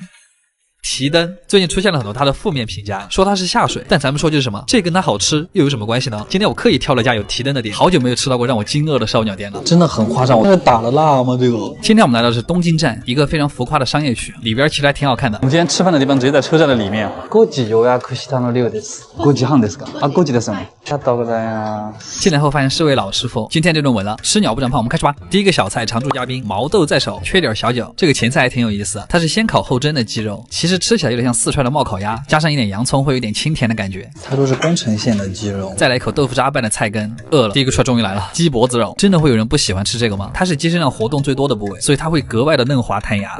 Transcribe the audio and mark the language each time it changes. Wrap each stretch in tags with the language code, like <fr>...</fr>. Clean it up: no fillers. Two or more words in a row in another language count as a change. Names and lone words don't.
<zh>提灯最近出现了很多它的负面评价，说它是下水，但咱们说就是什么，这跟它好吃又有什么关系呢？今天我刻意挑了家有提灯的店，好久没有吃到过让我惊愕的烧鸟店了，真的很夸张。这是打了蜡吗？这个？今天我们来到的是东京站，一个非常浮夸的商业区，里边其实还挺好看的。我们今天吃饭的地方直接在车站的里面。</zh> <ja>5 時予約したの量です。5時半ですか？</ja> <zh>啊，</zh> <ja>5時ですね。ありがとうございます。</ja> <zh>进来后发现是位老师傅，今天这顿稳了，吃鸟不长胖，我们开始吧。第一个小菜，常驻嘉宾毛豆在手，缺点小酒。这个前菜还挺有意思，它是先烤后蒸的鸡肉，其实吃起来有点像四川的冒烤鸭，加上一点洋葱，会有点清甜的感觉。它都是宫城县的鸡肉。再来一口豆腐渣拌的菜根，饿了。第一个出来终于来了，鸡脖子肉，真的会有人不喜欢吃这个吗？它是鸡身上活动最多的部位，所以它会格外的嫩滑弹牙。</zh>